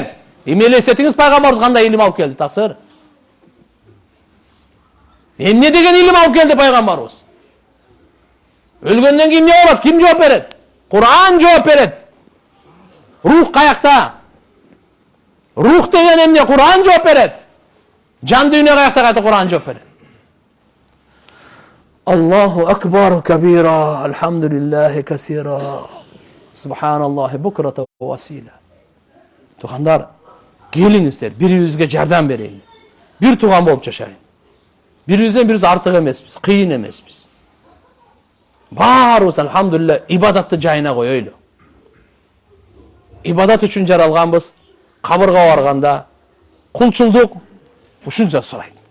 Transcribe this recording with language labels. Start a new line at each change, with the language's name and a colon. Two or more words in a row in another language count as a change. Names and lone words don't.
Kyrgyz: Эми элестетиңиз пайгамбарыбыз кандай илим алып келди, таксыр? Эмне деген илим алып келди пайгамбарыбыз? Өлгөндөн кийин эмне болот? Ким жооп берет? Кур'ан жооп берет. Рух каякта? Рух деген эмне? Кур'ан жооп берет. Жан дүйнө каякта? Кайта Кур'ан жооп берет.
Arabic: الله أكبر كبيرا، الحمد لله كثيرا، سبحان الله بكرة وأصيلا.
Kyrgyz: Тугандар, келиңиздер, бири-бирибизге жардам берели. Бир туган болуп жашайын. Бири-бирибизден бириз артык эмеспиз, кыйын эмеспиз. Баарыбыз алхамдулилла ибадатты жайына коелу. Ибадат үчүн жаралганбыз. Кабырга барганда кулчулдук ушунча сурайт.